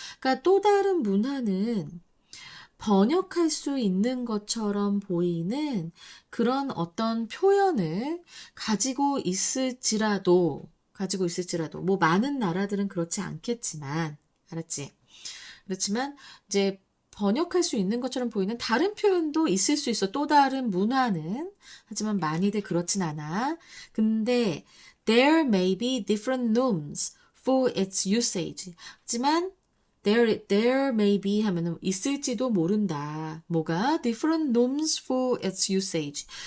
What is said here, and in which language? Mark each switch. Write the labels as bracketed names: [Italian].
[Korean] 그러니까 또 다른 문화는 번역할 수 있는 것처럼 보이는 그런 어떤 표현을 가지고 있을지라도, 뭐 많은 나라들은 그렇지 않겠지만, 알았지? 그렇지만, 이제 번역할 수 있는 것처럼 보이는 다른 표현도 있을 수 있어. 또 다른 문화는. 하지만 많이들 그렇진 않아. [English] 근데 there may be different norms for its usage. [Korean] 하지만 [English] there may be [Korean] 하면은 있을지도 모른다. 뭐가? [English] different norms for its usage.